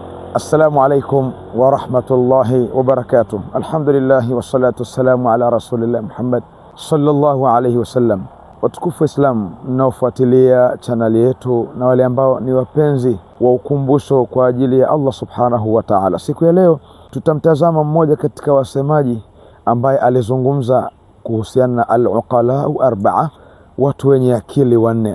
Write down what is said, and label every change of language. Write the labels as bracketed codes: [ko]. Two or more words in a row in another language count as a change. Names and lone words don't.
[ar] السلام عليكم ورحمة الله وبركاته. الحمد لله والصلاة والسلام على رسول الله محمد صلى الله عليه wasallam. [sw] Watukufu Islam mnaofuatilia chaneli yetu na wale ambao ni wapenzi wa ukumbusho kwa ajili ya [ar] الله سبحانه وتعالى, [sw] siku ya leo tutamtazama mmoja katika wasemaji ambaye alizungumza kuhusiana na [ar] العقلاء الأربعة, [sw] watu wenye akili wanne.